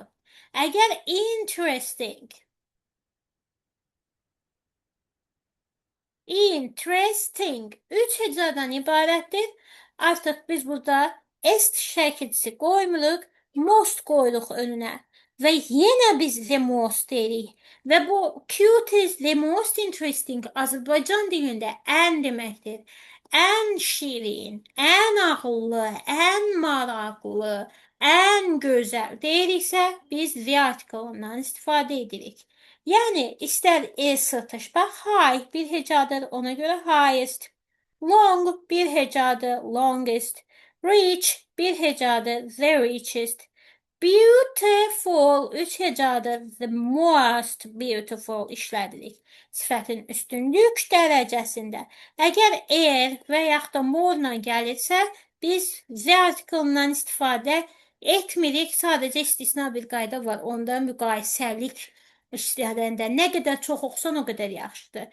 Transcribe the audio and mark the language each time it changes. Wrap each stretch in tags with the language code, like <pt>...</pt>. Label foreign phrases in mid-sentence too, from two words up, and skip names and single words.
<az>Əgər interesting üç hecadan ibarətdir. Artıq biz burada est şəkilçisi qoymuruq, most qoyuruq önünə. Və yenə biz</az> <en>the most</en> <az>deyirik. Və bu cutest,</az> <en>the most interesting</en> <az>Azərbaycan dilində ən deməkdir. Ən şirin, ən ağıllı, ən maraqlı, ən gözəl deyiriksə, biz</az> <en>the article-dan</en> <az>istifadə edirik. Yəni, istər s-tış, bax, high bir hecadır, ona görə highest. Long bir hecadır, longest. Rich bir hecadır,</az> <en>the richest.</en> <az>Beautiful üç hecadır,</az> <en>the most beautiful</en> <az>işlədirik. Sifətin üstünlük dərəcəsində. Əgər və yaxud da more-la gəlirsə, biz</az> <en>the article-dan</en> <az>istifadə etmirik. Sadəcə istisna bir qayda var. Onda müqayisəlik işlədəndə nə qədər çox oxusan, o qədər yaxşıdır.</az>